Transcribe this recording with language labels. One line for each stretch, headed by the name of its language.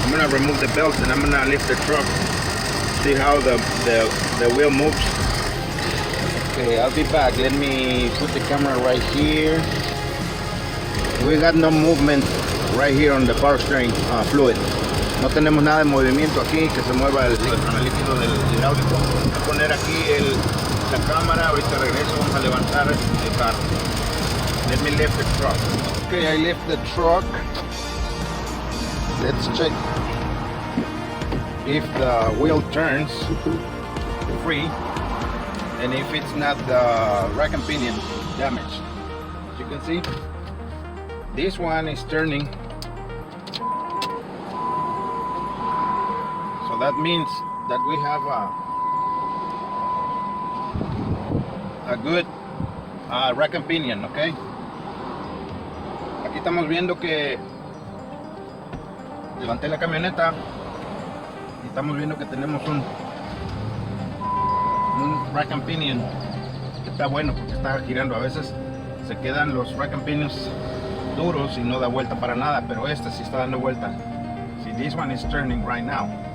English: I'm gonna remove the belt and I'm gonna lift the truck, see how the wheel moves. Okay, I'll be back. Let me put the camera right here. We got no movement right here on the power steering fluid.
Spanish: No tenemos nada de movimiento aquí, que se mueva el líquido del hidráulico. Voy a poner aquí la cámara, ahorita regreso, vamos a levantar el carro.
English: Let me lift the truck. Okay, I lift the truck. Let's check if the wheel turns free and if it's not the rack and pinion damaged. As you can see, this one is turning. So that means that we have a good rack and pinion, okay?
Spanish: Aquí estamos viendo que levanté la camioneta y estamos viendo que tenemos un rack and pinion que está bueno porque está girando. A veces se quedan los rack and pinions duros y no da vuelta para nada, pero este sí está dando vuelta.
English: See, this one is turning right now.